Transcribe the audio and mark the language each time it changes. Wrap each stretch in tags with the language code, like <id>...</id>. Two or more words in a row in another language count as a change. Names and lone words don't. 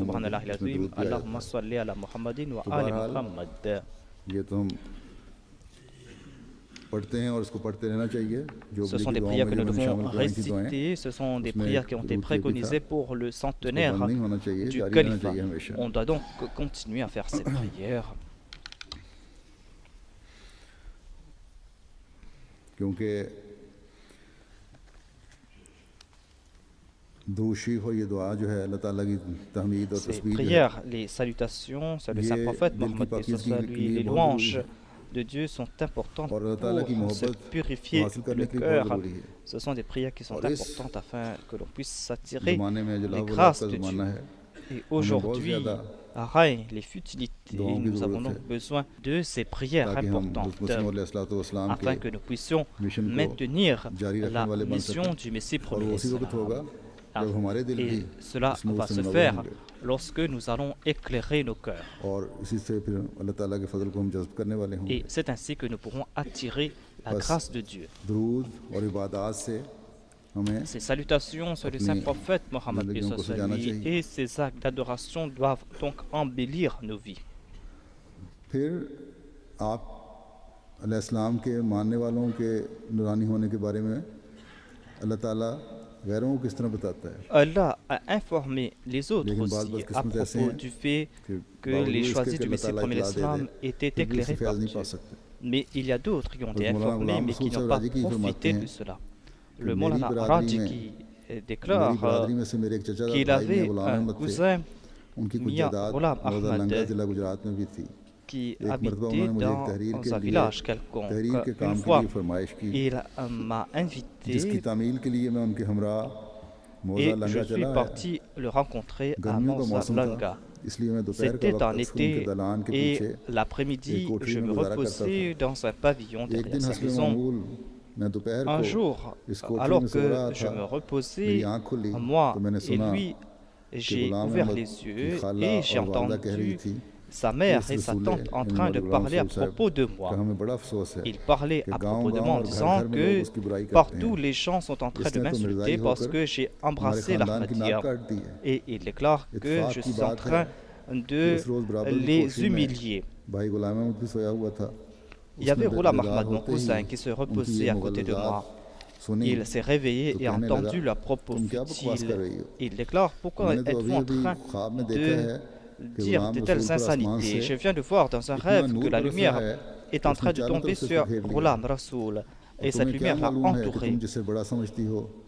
<ar>Subhanallah</ar> <ur>محمد اس میں</ur> <ar>al-Azim.</ar> <ur>درود بھی آیا</ur> <ar>اللهم صل على محمد و</ar> <ur>तो</ur> <ar>ali</ar> <ur>बहरहाल</ur> <ar>Muhammad.</ar> <ur>یہ تو ہم پڑھتے ہیں اور اسکو پڑھتے رہنا چاہیے جو</ur> <fr>Ce sont des prières que nous devons réciter, ce sont des prières qui ont été préconisées pour le centenaire</fr> <ur>بند نہیں ہونا چاہیے</ur> <fr>du</fr> <ur>جاری رہنا</ur> <fr>califat.</fr> <ur>چاہیے ہمیشہ</ur> <fr>On doit donc continuer à faire ces prières</fr> <ur>کیونکہ دوشیف اور یہ دعا جو ہے اللہ تعالیٰ کی تحمید اور</ur> <fr>Ces</fr> <ur>تسبیح جو ہے</ur> <fr>prières, les salutations, c'est le saint</fr> <ur>ये</ur> <fr>prophète</fr> <ur>دل کی</ur> <fr>Mohammed</fr> <ur>پاکیزگی کے</ur> <fr>lui,</fr> <ur>लिए</ur> <fr>les</fr> <ur>बहुत</ur> <fr>louanges</fr> <ur>ضروری ہے</ur> <fr>de Dieu sont importantes</fr> <ur>اور اللہ تعالیٰ کی</ur> <fr>pour se</fr> <ur>محبت کو</ur> <fr>purifier</fr> <ur>حاصل کرنے</ur> <fr>le</fr> <ur>کے لیے بہت</ur> <fr>cœur.</fr> <ur>ضروری ہے</ur> <fr>Ce sont des prières qui sont</fr> <ur>اور اس</ur> <fr>importantes afin que l'on puisse s'attirer</fr> <ur>زمانے میں جو</ur> <fr>les</fr> <ur>लाभ</ur> <fr>grâces</fr> <ur>का</ur> <fr>de</fr> <ur>ज़माना</ur> <fr>Dieu.</fr> <ur>है</ur> <fr>Et</fr> <ur>ہمیں بہت</ur> <fr>aujourd'hui,</fr> <ur>ज़्यादा</ur> <fr>règne les futilités.</fr> <ur>دعاؤں کی</ur> <fr>Nous avons</fr> <ur>ज़रूरत</ur> <fr>donc</fr> <ur>है</ur> <fr>besoin de ces prières</fr> <ur>تاکہ ہم</ur> <fr>importantes</fr> <ur>मुस्लिम</ur> <fr>afin</fr> <ur>के</ur> <fr>que nous puissions</fr> <ur>مشن کو</ur> <fr>maintenir</fr> <ur>جاری رکھنے</ur> <fr>la</fr> <ur>والے بن</ur> <fr>mission</fr> <ur>सकें</ur> <fr>du Messie</fr> <ur>اور وہ</ur> <fr>premier</fr> <ur>اسی وقت ہوگا</ur> <fr>salam.</fr> <ur>جب ہمارے دل بھی</ur> <fr>Et cela</fr> <ur>اس نور</ur> <fr>va</fr> <ur>से</ur> <fr>se</fr> <ur>मुनव्वर</ur> <fr>faire</fr> <ur>होंगे</ur> <fr>lorsque nous allons éclairer nos cœurs.</fr> <ur>اور اسی سے پھر اللہ تعالیٰ کے فضل کو ہم جذب کرنے والے ہونگے</ur> <fr>Et c'est ainsi que nous pourrons attirer la</fr> <ur>बस</ur> <fr>grâce de Dieu.</fr> <ur>درود اور عبادت سے ہمیں</ur> <fr>Ces salutations sur le saint</fr> <ur>अपनी</ur> <fr>prophète Mohammed</fr> <ur>زندگیوں کو سجانا</ur> <fr>lui,</fr> <ur>चाहिए</ur> <fr>et ces actes d'adoration doivent donc embellir nos vies.</fr> <ur>پھر آپ علیہ السلام کے ماننے والوں کے نورانی ہونے کے بارے میں اللہ تعالیٰ غیروں کو کس طرح بتاتا ہے</ur> <fr>Allah a informé les autres</fr> <ur>लेकिन</ur> <fr>aussi</fr> <ur>बाज़</ur> <fr>à</fr> <ur>بدقسمت ایسے</ur> <fr>propos</fr> <ur>हैं</ur> <fr>du fait que</fr> <ur>बावजूद</ur> <fr>les</fr> <ur>इसके</ur> <fr>choisis</fr> <ur>कि</ur> <fr>du</fr> <ur>अल्लाह</ur> <fr>Messie</fr> <ur>ताला</ur> <fr>premier</fr> <ur>اطلاع دے</ur> <fr>l'Islam</fr> <ur>दे</ur> <fr>étaient</fr> <ur>پھر بھی اس سے</ur> <fr>éclairés par</fr> <ur>فیض نہیں</ur> <fr>Dieu.</fr> <ur>پا سکتے</ur> <fr>Mais il y a d'autres qui ont été</fr> <ur>حضرت مولانا</ur> <fr>informés</fr> <ur>गुलाम</ur> <fr>mais</fr> <ur>रसूल</ur> <fr>qui n'ont</fr> <ur>साहब</ur> <fr>pas</fr> <ur>راجی کی فرماتے</ur> <fr>profité</fr> <ur>हैं</ur> <fr>de cela.</fr> <ur>कि</ur> <fr>Le</fr> <ur>मेरी</ur> <fr>Maulana</fr> <ur>बरादरी</ur> <fr>Raji</fr> <ur>में</ur> <fr>qui</fr> <ur>मेरी</ur> <fr>déclare</fr> <ur>برادری میں سے میرے ایک چچا</ur> <fr>qu'il</fr> <ur>بھائی میں</ur> <fr>avait</fr> <ur>गुलाम</ur> <fr>un</fr> <ur>احمد تھے</ur> <fr>cousin</fr> <ur>ان کی کچھ</ur> <fr>Mia</fr> <ur>जायदाद</ur> <fr>Ghulam</fr> <ur>موضع لنگا</ur> <fr>Ahmad</fr> <ur>ضلع گجرات میں بھی تھی</ur> <fr>qui</fr> <ur>ایک مرتبہ</ur> <fr>habitait</fr> <ur>انہوں نے مجھے ایک تحریر</ur> <fr>dans</fr> <ur>के</ur> <fr>un</fr> <ur>लिए</ur> <fr>village</fr> <ur>तहरीर</ur> <fr>quelconque.</fr> <ur>के</ur> <fr>Une</fr> <ur>کام کے</ur> <fr>fois,</fr> <ur>لیے فرمائش کی</ur> <fr>il m'a</fr> <ur>जिसकी</ur> <fr>invité</fr> <ur>تعمیل کے لیے میں ان کے ہمرا موضع</ur> <fr>et</fr> <ur>लंगा</ur> <fr>je suis</fr> <ur>چلا آیا</ur> <fr>parti le rencontrer à</fr> <ur>گرمیوں کا موسم تھا</ur> <fr>Langa.</fr> <ur>اس لیے میں دوپہر کا</ur> <fr>C'était</fr> <ur>वक्त</ur> <fr>en</fr> <ur>اکثر ان کے</ur> <fr>été</fr> <ur>دالان کے</ur> <fr>et</fr> <ur>पीछे</ur> <fr>l'après-midi,</fr> <ur>ایک کوٹھڑی</ur> <fr>je</fr> <ur>में</ur> <fr>me</fr> <ur>گزارا کرتا</ur> <fr>reposais dans un pavillon</fr> <ur>تھا ایک</ur> <fr>derrière</fr> <ur>दिन</ur> <fr>sa</fr> <ur>हस्ब</ur> <fr>maison.</fr> <ur>معمول میں دوپہر</ur> <fr>Un</fr> <ur>को</ur> <fr>jour,</fr> <ur>اس کوٹھڑی</ur> <fr>alors</fr> <ur>میں سو رہا</ur> <fr>que je</fr> <ur>था</ur> <fr>me</fr> <ur>मेरी</ur> <fr>reposais,</fr> <ur>آنکھ کھلی</ur> <fr>moi</fr> <ur>تو میں نے</ur> <fr>et</fr> <ur>सुना</ur> <fr>lui,</fr> <ur>कि</ur> <fr>j'ai</fr> <ur>गुलाम</ur> <fr>ouvert</fr> <ur>अहमद</ur> <fr>les</fr> <ur>की</ur> <fr>yeux</fr> <ur>खाला</ur> <fr>et j'ai</fr> <ur>اور والدہ کہہ رہی</ur> <fr>entendu</fr> <ur>थी</ur> <fr>sa mère</fr> <ur>इस</ur> <fr>et sa</fr> <ur>रसूल</ur> <fr>tante en</fr> <ur>यानी</ur> <fr>train de</fr> <ur>मौलाना</ur> <fr>parler à</fr> <ur>رسول صاحب</ur> <fr>propos de</fr> <ur>का</ur> <fr>moi.</fr> <ur>ہمیں بڑا افسوس ہے</ur> <fr>Il parlait</fr> <ur>कि</ur> <fr>à propos de</fr> <ur>गांव-गांव</ur> <fr>moi en</fr> <ur>और</ur> <fr>disant</fr> <ur>گھر گھر میں</ur> <fr>que</fr> <ur>لوگ اس کی برائی کرتے</ur> <fr>partout</fr> <ur>हैं</ur> <fr>les gens sont en train de</fr> <ur>اس نے تو مرزائی</ur> <fr>m'insulter parce</fr> <ur>होकर</ur> <fr>que j'ai</fr> <ur>हमारे</ur> <fr>embrassé</fr> <ur>خاندان کی ناک</ur> <fr>l'Ahmadiyya.</fr> <ur>کاٹ دی ہے</ur> <fr>Et il déclare que</fr> <ur>इत्तेफाक</ur> <fr>je</fr> <ur>की</ur> <fr>suis en</fr> <ur>بات ہے</ur> <fr>train</fr> <ur>कि</ur> <fr>de</fr> <ur>اس روز برابر کی</ur> <fr>les</fr> <ur>کوٹھڑی میں</ur> <fr>humilier.</fr> <ur>بھائی غلام احمد بھی سویا ہوا تھا</ur> <fr>Il y avait</fr> <ur>उसने</ur> <fr>Ghulam</fr> <ur>बेदार</ur> <fr>Ahmad, mon</fr> <ur>ہوتے ہی</ur> <fr>cousin, qui se</fr> <ur>उनकी</ur> <fr>reposait</fr> <ur>ये</ur> <fr>à côté de moi.</fr> <ur>مغلظات سنی</ur> <fr>Il s'est réveillé</fr> <ur>तो</ur> <fr>et a</fr> <ur>कहने</ur> <fr>entendu</fr> <ur>लगा</ur> <fr>leurs propos</fr> <ur>تم کیا بکواس کر رہی</ur> <fr>futiles.</fr> <ur>हो</ur> <fr>Il déclare pourquoi</fr> <ur>میں نے تو</ur> <fr>êtes-vous</fr> <ur>अभी</ur> <fr>en</fr> <ur>अभी</ur> <fr>train</fr> <ur>خواب میں دیکھا</ur> <fr>de</fr> <ur>ہے کہ</ur> <fr>dire</fr> <ur>गुलाम</ur> <fr>de</fr> <ur>रसूल</ur> <fr>telles</fr> <ur>پر آسمان</ur> <fr>insanités.</fr> <ur>से</ur> <fr>Je viens de voir dans un</fr> <ur>इतना</ur> <fr>rêve</fr> <ur>नूर</ur> <fr>que la</fr> <ur>बरस</ur> <fr>lumière</fr> <ur>رہا ہے</ur> <fr>est en</fr> <ur>उसने</ur> <fr>train de</fr> <ur>चारों</ur> <fr>tomber</fr> <ur>طرف سے</ur> <fr>sur</fr> <ur>اس کو گھیر لیا</ur> <fr>Ghulam Rasoul</fr> <ur>और</ur> <fr>et cette</fr> <ur>تمہیں کیا</ur> <fr>lumière l'a</fr> <ur>معلوم ہے کہ</ur> <fr>entouré.</fr> <ur>تم جسے بڑا سمجھتی ہو</ur>